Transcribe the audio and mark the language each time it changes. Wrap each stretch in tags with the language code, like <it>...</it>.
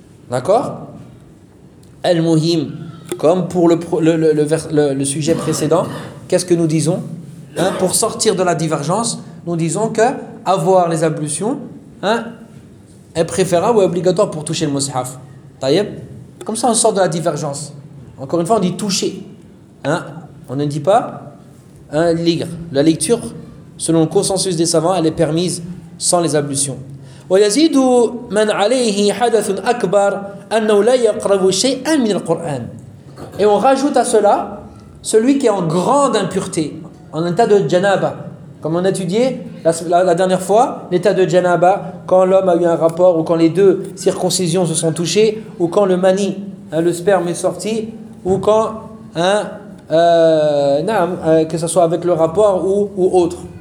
<fr>D'accord ? Al-Muhim, comme pour le sujet précédent, qu'est-ce que nous disons, hein, pour sortir de la divergence, nous disons que avoir les ablutions, hein, est préférable ou est obligatoire pour toucher le mushaf. Taïeb, comme ça on sort de la divergence. Encore une fois, on dit toucher, hein, on ne dit pas lire. La lecture, selon le consensus des savants, elle est permise sans les ablutions.</fr> <ar>ويزيد من عليه حدث أكبر أنه لا يقرب شيئا من القرآن.</ar> <fr>Et on rajoute à cela celui qui est en grande impureté, en état de janaba, comme on a étudié la dernière fois l'état de janaba, quand l'homme a eu un rapport ou quand les deux circoncisions se sont touchées ou quand le mani, hein, le sperme est sorti ou quand que ce soit avec le rapport ou autre.</fr>